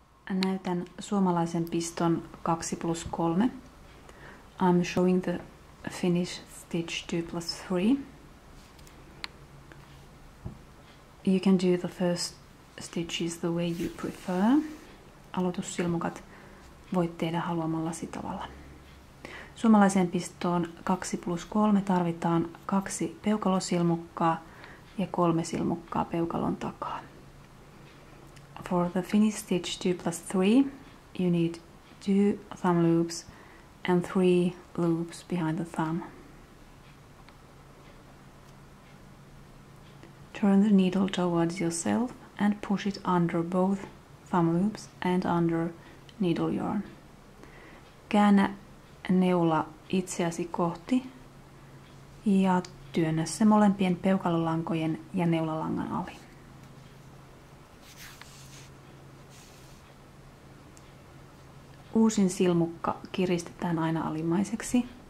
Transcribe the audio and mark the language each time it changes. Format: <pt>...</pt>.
<fi>Näytän suomalaisen piston 2+3.</fi> <en>I'm showing the Finnish stitch 2+3. You can do the first stitches the way you prefer.</en> <fi>Aloitussilmukat voit tehdä haluamallasi tavalla. Suomalaiseen pistoon 2+3 tarvitaan 2 peukalosilmukkaa ja 3 silmukkaa peukalon takaa.</fi> <en>For the Finnish stitch 2+3, you need 2 thumb loops and 3 loops behind the thumb. Turn the needle towards yourself and push it under both thumb loops and under needle yarn.</en> <fi>Käännä neula itseäsi kohti ja työnnä se molempien peukalolankojen ja neulalangan ali. Uusin silmukka kiristetään aina alimmaiseksi.</fi>